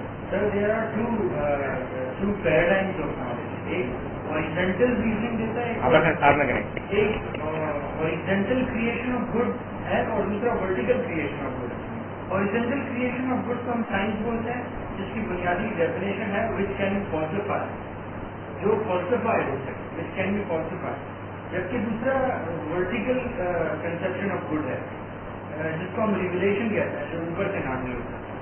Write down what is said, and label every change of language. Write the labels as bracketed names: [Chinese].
[English] Sir, there are two paradigms of knowledge. [Urdu] ایک [English] horizontal reasoning [Urdu] دیتا ہے, آپ نہ کریں [English] ایک horizontal creation of good [Urdu] ہے اور دوسرا [English] vertical creation of good. [Urdu] Horizontal creation of good کو ہم سائنس بولتے ہیں جس کی بنیادی ڈیفینیشن ہے [English] which can be falsified, [Urdu] جو falsified ہو سکے, [English] which can be falsified. [Urdu] جبکہ دوسرا [English] vertical conception of good [Urdu] ہے جس کو ہم ریویلیشن کہتے ہیں, جو اوپر سے نازل ہوتا ہے.